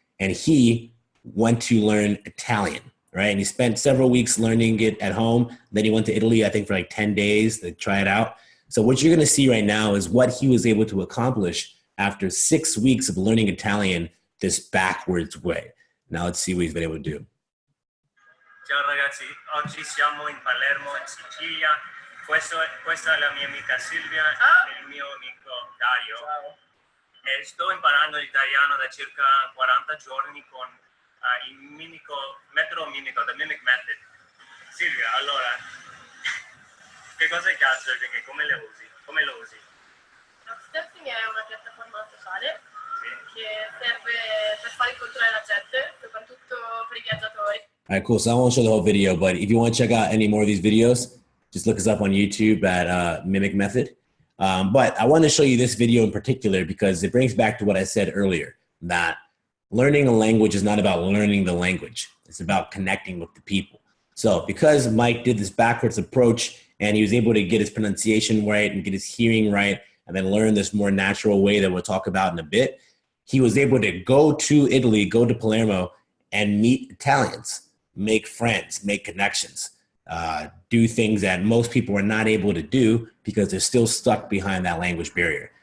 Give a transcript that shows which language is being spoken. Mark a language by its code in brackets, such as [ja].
[en] And he went to learn Italian, right? And he spent several weeks learning it at home. Then he went to Italy, I think for like 10 days to try it out. So what you're going to see right now is what he was able to accomplish after 6 weeks of learning Italian this backwards way. Now let's see what he's been able to do. [it] Ciao ragazzi, oggi siamo in Palermo, in Sicilia. Questa è la mia amica Silvia e il mio amico Dario. Ciao. E sto imparando l'italiano da circa 40 giorni con il metodo mimico, the Mimic Method. Silvia, allora, che cosa è Couchsurfing e come lo usi? Couchsurfing è una piattaforma sociale che serve per fare incontrare la gente, soprattutto per i viaggiatori. [en] All right, cool. So I won't show the whole video, but if you want to check out any more of these videos, just look us up on YouTube at Mimic Method. But I want to show you this video in particular because it brings back to what I said earlier, that learning a language is not about learning the language. It's about connecting with the people. So because Mike did this backwards approach and he was able to get his pronunciation right and get his hearing right and then learn this more natural way that we'll talk about in a bit, he was able to go to Italy, go to Palermo and meet Italians, make friends, make connections, do things that most people are not able to do because they're still stuck behind that language barrier.